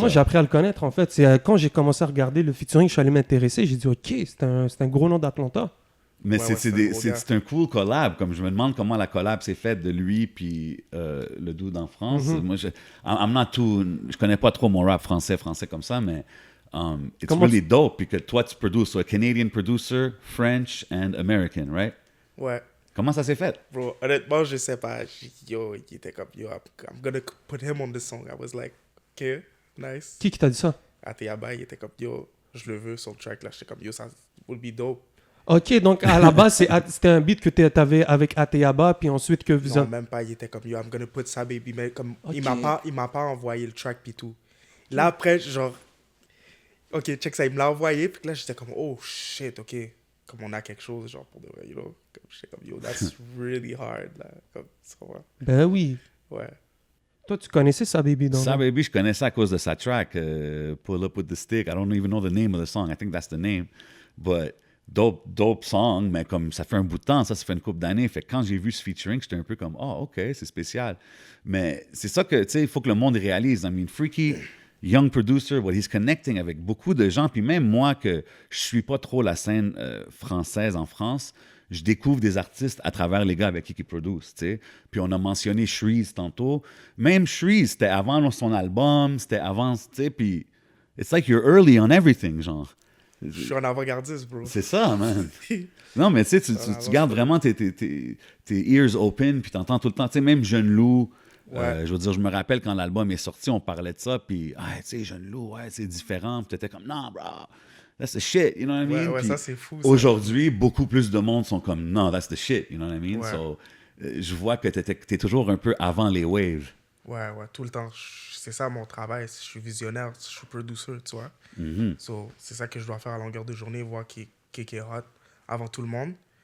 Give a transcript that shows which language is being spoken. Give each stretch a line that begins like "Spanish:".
French: Moi, j'ai appris à le connaître, en fait. C'est quand j'ai commencé à regarder le featuring, je suis allé m'intéresser. J'ai dit, OK, c'est un gros nom d'Atlanta. Mais Ouais, c'est un gros gars. c'est un cool collab. Comme je me demande comment la collab s'est faite de lui puis le dude en France. Moi, je connais pas trop mon rap français comme ça, mais
English: it's
French: Comment
English: really dope.
French: Puis que toi, tu produces,
English: so a Canadian producer, French and American, right?
French: Ouais. Comment ça s'est fait? Bro, honnêtement, je sais pas.
English: Yo,
French: il était comme,
English: yo, I'm gonna put him on the song. I was like, ok, nice.
French: Qui t'a dit ça? Ateyaba, il était comme, yo, je le veux sur le track là. J'étais comme, yo, ça
English: would be dope.
French: Ok, donc à la base, c'était un beat que tu avais avec Ateyaba, puis ensuite que vous... Non, même pas, il était comme, yo,
English: I'm gonna put
French: ça, baby. Mais comme, Ok. il m'a pas envoyé le track puis tout. Là, après, genre, ok, check ça, il me l'a envoyé. Puis là, j'étais comme, oh shit, ok. Comme on a quelque chose, genre, pour de vrai, you know. Comme, j'étais comme, yo,
English: that's really hard,
French: là. Comme, tu comprends? Ben oui. Ouais. Toi, tu connaissais ça, baby, donc. Ça, baby, je connais ça à cause de sa track,
English: Pull Up With The Stick. I don't even know the name of the song. I think that's the name. But dope song,
French: mais comme ça fait un bout de temps, ça fait une couple d'années. Fait que quand j'ai vu ce featuring, j'étais un peu comme, oh, OK, c'est spécial. Mais c'est ça que, tu sais, il faut que le monde réalise.
English: I mean, Freaky, young producer, what he's connecting
French: avec beaucoup de gens. Puis même moi, que je suis pas trop la scène française en France, je découvre des artistes à travers les gars avec qui ils produisent, tu sais. Puis on a mentionné Shreeze tantôt. Même Shreeze, c'était avant son album, c'était avant, tu sais, puis
English: it's like you're early on everything,
French: genre. Je suis un avant-gardiste, bro. C'est ça, man. Non, mais tu sais, tu gardes vraiment tes ears open, puis t'entends tout le temps. Tu sais, même Jeune Loup, je veux dire, je me rappelle quand l'album est sorti, on parlait de ça, puis, tu sais, Jeune Loup, ouais, c'est différent. Puis t'étais comme, non,
English: bro, that's the shit, you know what I mean?
French: Ouais, Puis ça, c'est fou. Ça. aujourd'hui, beaucoup plus de monde sont comme, non,
English: that's the shit, you know what I mean?
French: Ouais. So, je vois que t'es toujours un peu avant les waves. Ouais, tout le temps. C'est ça mon travail. Je suis visionnaire, je suis producer, tu vois. So, c'est ça que je dois faire à longueur de journée, voir qui est hot avant tout le monde.